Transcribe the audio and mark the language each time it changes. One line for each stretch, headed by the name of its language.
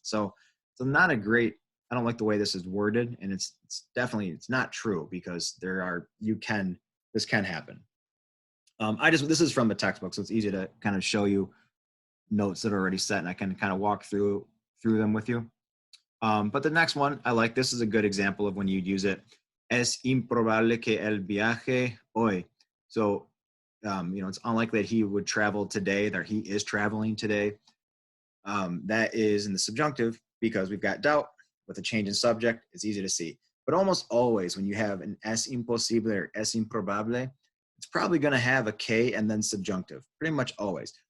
English: So not a great, I don't like the way this is worded, and it's definitely, it's not true, because this can happen. This is from the textbook, so it's easy to kind of show you notes that are already set, and I can kind of walk through them with you. But the next one, I like, this is a good example of when you'd use it.
Spanish: Es improbable que el viaje hoy.
English: So, it's unlikely that he would travel today, that he is traveling today. That is in the subjunctive, because we've got doubt with a change in subject. It's easy to see. But almost always when you have an
Spanish: es imposible
English: or
Spanish: es improbable,
English: it's probably going to have a K and then subjunctive, pretty much always.